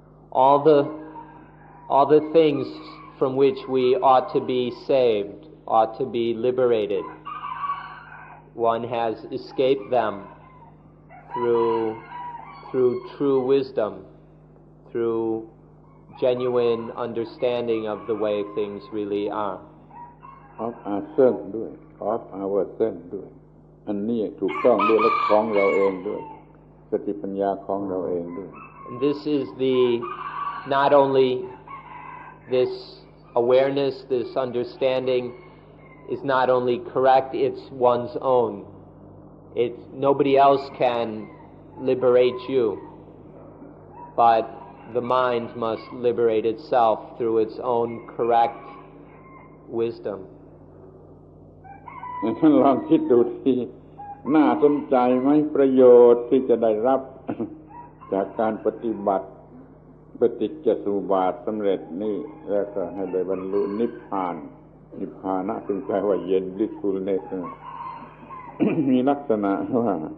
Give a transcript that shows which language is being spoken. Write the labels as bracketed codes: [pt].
[en] All the things from which we ought to be saved, ought to be liberated. One has escaped them through true wisdom, through genuine understanding of the way things really are. Of ourselves [th] ด้วย [en] of ourselves [th] ด้วยอันนี้ถูกต้องด้วยและของเราเองด้วยส ติปัญญาของเราเองด้วย [en] This is not only this awareness, this understanding is not only correct, it's one's own. Nobody else can liberate you, but the mind must liberate itself through its own correct wisdom. [th] ท่านลองคิดดูที่น่าสนใจไหมประโยชน์ที่จะได้รับ จากการปฏิบัติปฏิจจสมุปบาทสำเร็จนี่แล้วก็ให้ได้บรรลุนิพพานนิพพานะซึ่งแปลว่าเย็น blissfulness มีลักษณะว่า